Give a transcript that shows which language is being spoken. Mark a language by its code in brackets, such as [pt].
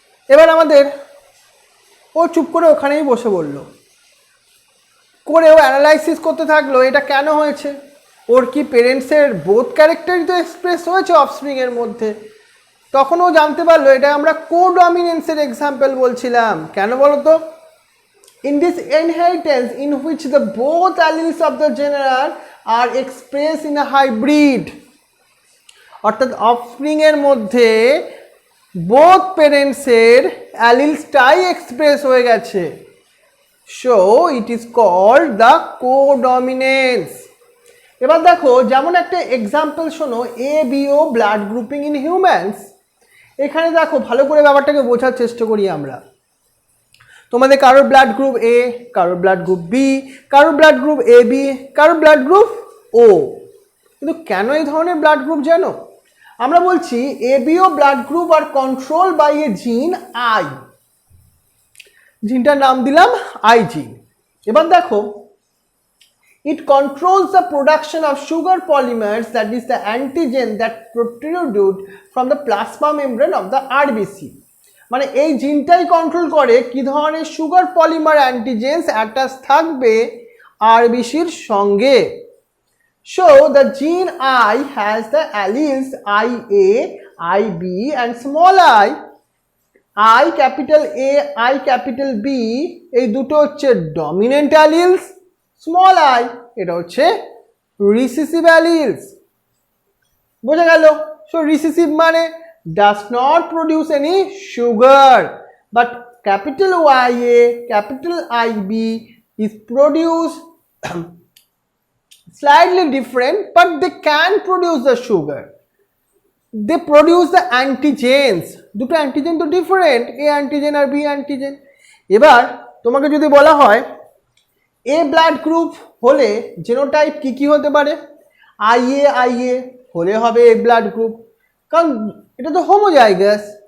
[bn] এবার আমাদের ও চুপ করে ওখানেই বসে বলল, করে ও অ্যানালাইসিস করতে থাকলো এটা কেন হয়েছে, ওর কি পেরেন্টসের বোথ ক্যারেক্টারই তো এক্সপ্রেস হয়েছে অফস্প্রিংয়ের মধ্যে। তখন ও জানতে পারলো এটা আমরা কোডমিনেন্সের এক্সাম্পল বলছিলাম। কেন বলো তো, [en] in this inheritance in which the both alleles of the general are expressed in a hybrid, [bn] অর্থাৎ অফস্প্রিং এর মধ্যে বোথ প্যারেন্টসের অ্যালিলসটাই এক্সপ্রেস হয়ে গেছে। [en] So it is called the codominance. [bn] এবার দেখো যেমন একটা এক্সাম্পল শোনো, ABO [en] Blood grouping in humans. [bn] এখানে দেখো ভালো করে ব্যাপারটাকে বোঝার চেষ্টা করি আমরা। তোমাদের কারোর ব্লাড গ্রুপ A, কারোর ব্লাড গ্রুপ B, কারোর ব্লাড গ্রুপ AB, কারোর ব্লাড গ্রুপ O। কিন্তু কেন এই ধরনের ব্লাড গ্রুপ জানো, আমরা বলছি ABO blood group আর [en] control by a gene [bn] I, জিনটার নাম দিলাম I জিন। এবার দেখো [en] it controls the production of sugar polymers, that is the antigen that protrude from the plasma membrane of the RBC. [bn] মানে এই জিনটাই কন্ট্রোল করে কি ধরনের সুগার পলিমার অ্যান্টিজেন্স অ্যাটাচ থাকবে আরবিসির সঙ্গে। [en] So the gene I has the alleles IA, IB and small I. [bn] I capital A, I capital B এই দুটো হচ্ছে ডমিনেন্ট অ্যালিলস, স্মল I এটা হচ্ছে রিসেসিভ অ্যালিলস। বোঝা গেল? সো রিসেসিভ মানে [en] does not produce any sugar, but capital YA, capital IB is produced slightly different, but they can produce the sugar. They produce the antigens. [bn] দুটো antigen তো different, এ antigen আর B antigen. এবার তোমাকে যদি বলা হয় এ blood group হলে genotype কি কি হতে পারে, আইএ হলে হবে এ ব্লাড গ্রুপ, কারণ এটা তো হোমোজাইগাস।